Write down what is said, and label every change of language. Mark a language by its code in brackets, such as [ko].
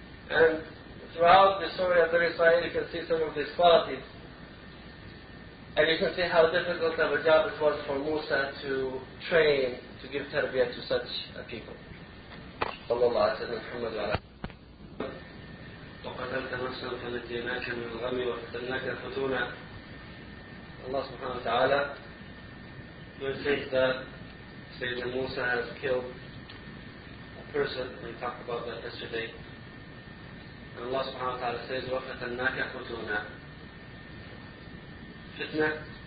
[en] And throughout the story of Bani Israel, you can see some of these qualities. And you can see how difficult of a job it was for Musa to train, to give tarbiyah to such a people. [ar] صلى الله عليه وسلم محمد وعلى وقتلت نفسا فنجيناك من الغم وفتناك فتونا [en] Allah subhanahu wa ta'ala, who says that Sayyidina Musa has killed a person, and we talked about that yesterday. And Allah subhanahu wa ta'ala says, [ar] وَفَتَنَّاكَ فُتُونَا. Fitna.